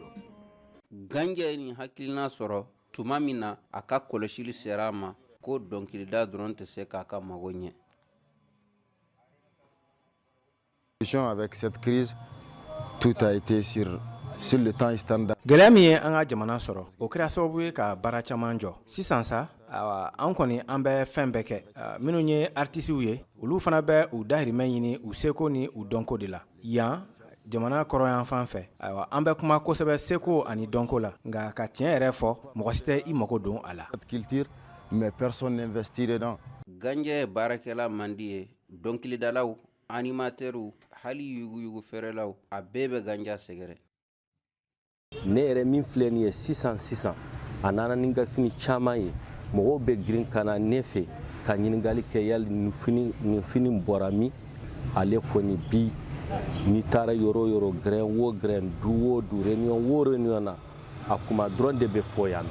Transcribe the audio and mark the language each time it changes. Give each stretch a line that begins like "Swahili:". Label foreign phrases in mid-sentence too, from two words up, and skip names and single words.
Bambara: Ganja ye nin hakilina sɔrɔ tuma min na a ka kɔlɔsili sera a ma ko dɔnkilida dɔrɔn tɛ se k'a ka mago ɲɛ.
French: Avec cette crise, tout a été sur le temps standard.
Bambara: Gɛlɛya min ye an ka jamana sɔrɔ o kɛra sababu ye ka baara caman jɔ sisan sa an kɔni an bɛ fɛn bɛɛ kɛ minnu ye artisiw ye olu fana bɛ u dahirimɛ ɲini u seko ni u dɔnko de la yan jamana kɔrɔyan fan fɛ an bɛ kuma kosɛbɛ seko ani dɔnko la nka ka tiɲɛ yɛrɛ fɔ mɔgɔ si tɛ i mago don a la.
French: Culture, mais personne n'investit dedans.
Bambara: Ganja ye baarakɛla mandi ye dɔnkilidalaw animatɛrw hali yuguyugu fɛrɛlaw a bɛɛ bɛ ganja sɛgɛrɛ. Ne yɛrɛ min filɛ nin ye sisan a nana ni ka fini caman ye mɔgɔw bɛ girin ka na ne fɛ ka ɲininkali kɛ yali nin fini bɔra min ale kɔni bi n'i taara yɔrɔ o yɔrɔ grain o grain du o du réunion o réunion na a kuma dɔrɔn de bɛ fɔ yan.